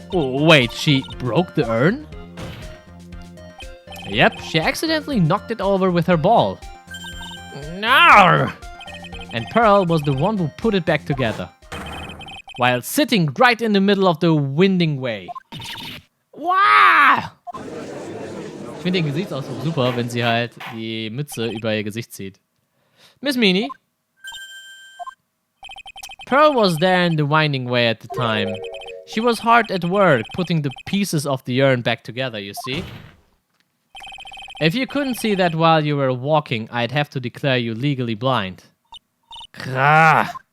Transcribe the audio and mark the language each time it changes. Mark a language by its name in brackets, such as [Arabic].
[English] Wait, she broke the urn? Yep, she accidentally knocked it over with her ball. No! And Pearl was the one who put it back together. While sitting right in the middle of the winding way. Wow! [German] Ich finde den Gesichtsausdruck super, wenn sie halt die Mütze über ihr Gesicht zieht. [English] Miss Meanie. Pearl was there in the winding way at the time. She was hard at work putting the pieces of the urn back together, you see? If you couldn't see that while you were walking, I'd have to declare you legally blind. Krah.